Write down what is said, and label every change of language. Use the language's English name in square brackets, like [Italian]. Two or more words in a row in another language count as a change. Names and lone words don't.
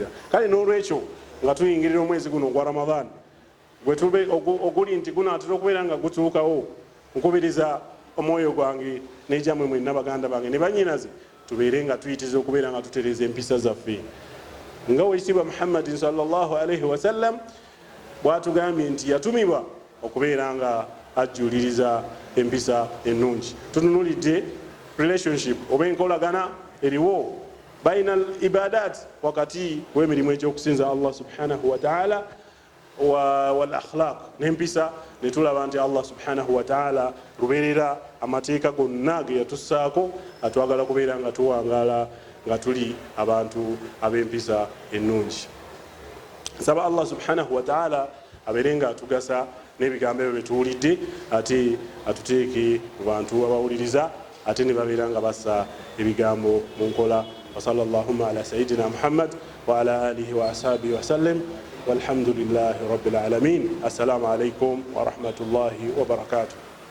[Ganda] Kale n'olwekyo nga tuyingirira omwezi guno ogwa Ramadan oguli nti gunaatera okubeera nga gutuukawo, nkubiriza omwoyo gwange n'ejammwe mwenna baganda bange ne bannyinaze, tubeere nga tuyitiza okubeera nga tutereza empisa zaffe nga Oweekitiibwa Muhammadin [Arabic] صلى الله عليه وسلم [Ganda] bwatugambye nti yatumibwa okubeera nga ajuliriza empisa ennungi. Tununulidde relationship oba enkolagana eriwo [Arabic] بين العبادات, [Ganda] wakati w'emirimu egy'okusinza Allah [Arabic] سبحانه وتعالى والأخلاق [Ganda] n'empisa, ne tulaba nti Allah [Arabic] سبحانه وتعالى [Ganda] lubeerera amateeka gonna ge yatussaako, atwagala kubeera nga tuwangaala nga tuli abantu ab'empisa ennungi. Nsaba Allah [Arabic] سبحانه وتعالى [Ganda] abeere nga atugasa n'ebigambo ebyo byetuwulidde, ate atuteeke mu bantu abawuliriza, ate ne babeera nga bassa ebigambo mu nkola. [Arabic] وصلى الله على سيدنا محمد وعلى آله وأصحابه وسلم والحمد لله رب العالمين. السلام عليكم ورحمة الله وبركاته.